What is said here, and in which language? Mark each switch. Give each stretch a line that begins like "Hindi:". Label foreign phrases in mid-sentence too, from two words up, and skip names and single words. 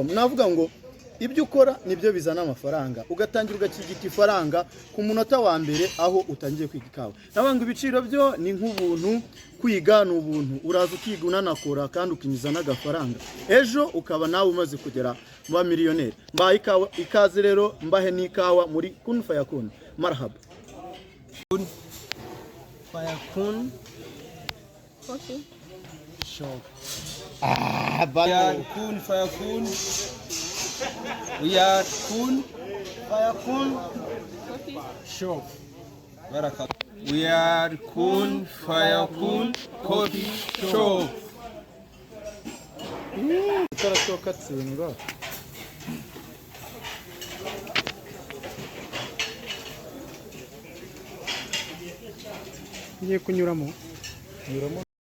Kinyarwanda: Navuga ngo ibyo ukora nibyo bizana amafaranga, ugatangira ugakigita ifaranga ku munota wa mbere aho utangiye kwiga ikawa. Nabanga ibiciro byo ni nk'ubuntu, kwiga n'ubuntu, uraza ukiga unanakora kandi ukinjiza n'agafaranga, ejo ukaba nawe umaze kugera mu ba miliyoneri. Mbaye ikawa ikaze rero, mbahe n'ikawa muri
Arabic: كن فيكون.
Kinyarwanda: Marhaba.
Arabic: كن فيكون.
English: Okay. Sure.
Arabic: كن فيكون.
English: We are
Arabic: كن فيكون.
English: Sure. Baraka. We are
Arabic: كن فيكون
English: coffee shop.
Kinyarwanda: Utarasohoka tsindwa. Ngiye kunyuramo.